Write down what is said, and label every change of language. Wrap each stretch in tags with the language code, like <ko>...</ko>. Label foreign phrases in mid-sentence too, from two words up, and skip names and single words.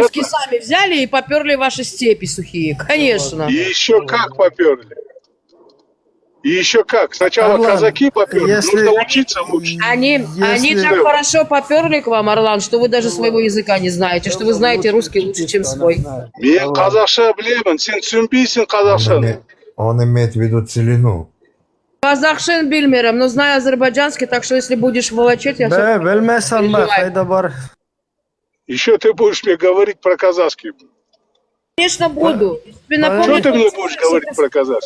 <ru>русские сами взяли и поперли ваши степи сухие. Конечно. И еще как поперли. И еще как. Сначала Орлан, казаки поперли, если- нужно учиться лучше. Они так хорошо поперли к вам, Орлан, что вы даже своего языка не знаете, что вы знаете русский лучше, чем свой.</ru> <kk>Мен қазақша білемін, сен түсінбейсің қазақшаны.</kk> <ru>Он имеет в виду целину.</ru> <az>Qazaxca bilmirəm,</az> <ru>но знаю азербайджанский, так что если будешь волочить, я Да, все... белмесам ба, хайда бар. Еще ты будешь мне говорить про казахский. Конечно, буду. Тебе Что напомню, ты мне что- будешь говорить про казахский?</ru>